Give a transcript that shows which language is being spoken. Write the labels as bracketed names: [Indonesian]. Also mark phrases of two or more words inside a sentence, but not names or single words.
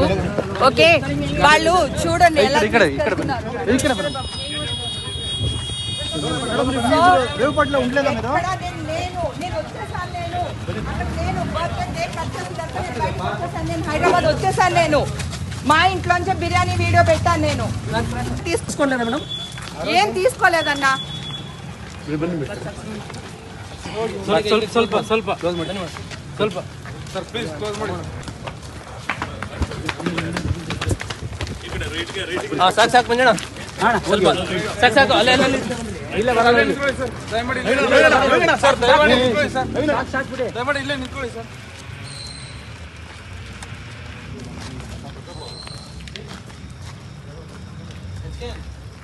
[Telugu] ఓకే, వాళ్ళు చూడండి ఎలా హైదరాబాద్ వచ్చేసాను. నేను మా ఇంట్లోంచి బిర్యానీ వీడియో పెట్టాను. నేను తీసుకోలేదా మేడం? ఏం తీసుకోలేదన్నా. [Kannada] ಸ್ವಲ್ಪ ಸ್ವಲ್ಪ ಕ್ಲೋಸ್ ಮಾಡಿ ಸ್ವಲ್ಪ ಸರ್ ಪ್ಲೀಸ್ ಕ್ಲೋಸ್ ಮಾಡಿ ಸಾಕು ಸಾಕು ಮಂಜಣ್ಣ ಸ್ವಲ್ಪ ಸಾಕು ಸಾಕು ಅಲ್ಲೇ ಅಲ್ಲೇ ಇಲ್ಲ ಬರಲ್ಲ ಸರ್ ದಯಮಾಡಿ ಸರ್ ದಯಮಾಡಿ ನಿಂತ್ಕೊಳ್ಳಿ ಸರ್ ದಯಮಾಡಿ ಇಲ್ಲೇ ನಿಂತ್ಕೊಳ್ಳಿ ಸರ್